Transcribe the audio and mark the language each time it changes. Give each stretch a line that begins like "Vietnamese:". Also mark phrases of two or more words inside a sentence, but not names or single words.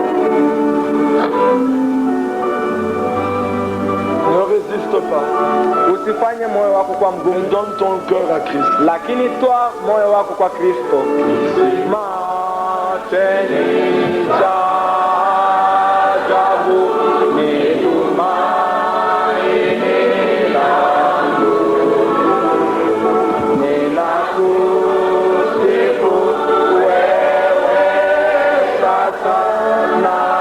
French: Ne résiste pas.
Swahili: usifanye moyo wako kwa mgumu,
French: Donne ton cœur à Christ.
Swahili: lakini toa moyo wako kwa Kristo. Mateni cha ajabu ni tumaini langu, ninakusifu wewe sasa na